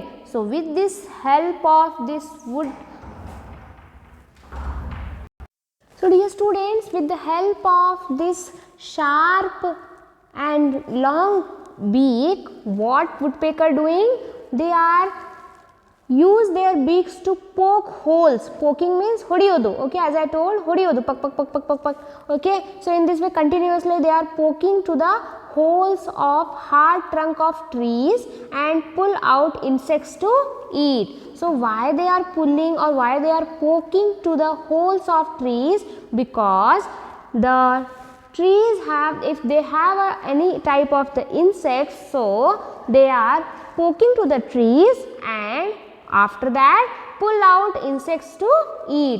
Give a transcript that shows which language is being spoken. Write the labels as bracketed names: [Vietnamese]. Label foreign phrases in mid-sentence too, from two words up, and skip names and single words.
[English] So with this help of this wood, so dear students, with the help of this sharp and long beak, what woodpecker doing? They are use their beaks to poke holes. Poking means ಹೊಡಿಯೋದು. Okay, as I told, [Kannada] ಹೊಡಿಯೋದು, ಪಕ್ ಪಕ್ ಪಕ್ ಪಕ್ ಪಕ್ ಪಕ್. [English] Okay, so in this way continuously they are poking to the holes of hard trunk of trees and pull out insects to eat. So why they are pulling or why they are poking to the holes of trees? Because the trees have, if they have any type of the insects, so they are poking to the trees and after that pull out insects to eat.